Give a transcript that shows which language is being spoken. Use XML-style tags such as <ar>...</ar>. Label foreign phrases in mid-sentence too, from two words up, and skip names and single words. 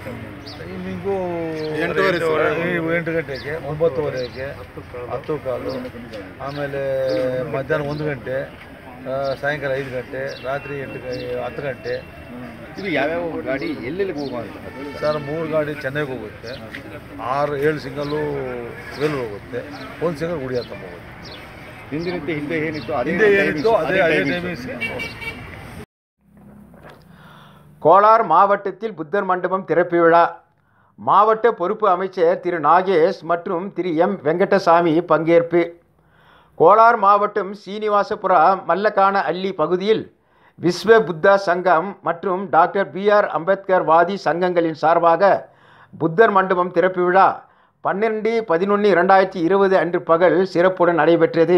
<kn>ಟೈಮಿಂಗು 8 ಗಂಟೆಗೆ, 9:15ಗೆ, 10:15, ಆಮೇಲೆ ಮಧ್ಯಾಹ್ನ 1 ಗಂಟೆ, ಸಾಯಂಕಾಲ 5 ಗಂಟೆ, ರಾತ್ರಿ 10 ಗಂಟೆ. ಇದು ಯಾವ್ಯಾವ ಗಾಡಿ ಎಲ್ಲೆಲ್ಲಿಗೆ ಹೋಗುವಂಥ ಸರ್? 3 ಗಾಡಿ ಚೆನ್ನೈಗೆ ಹೋಗುತ್ತೆ, 7 ಸಿಂಗಲ್ಲು ವೇಲೂರು ಹೋಗುತ್ತೆ, 1 ಸಿಂಗಲ್ ಗುಡಿಯಾತ್ತ ಹೋಗುತ್ತೆ. ಹಿಂದೆ ಏನಿತ್ತು ಅದೇ ಟೈಮಿಂಗ್ಸ್ಗೆ.</kn> <ta>கோலார் மாவட்டத்தில் புத்தர் மண்டபம் திறப்பு விழா. மாவட்ட பொறுப்பு அமைச்சர் திரு நாகேஷ் மற்றும் திரு எம் வெங்கடசாமி பங்கேற்பு. கோலார் மாவட்டம் சீனிவாசபுரா மல்லக்கான அள்ளி பகுதியில் விஸ்வ புத்தா சங்கம் மற்றும் டாக்டர் BR அம்பேத்கர் வாதி சங்கங்களின் சார்பாக புத்தர் மண்டபம் திறப்பு விழா 12/11/2020 அன்று பகல் சிறப்புடன் நடைபெற்றது.</ta>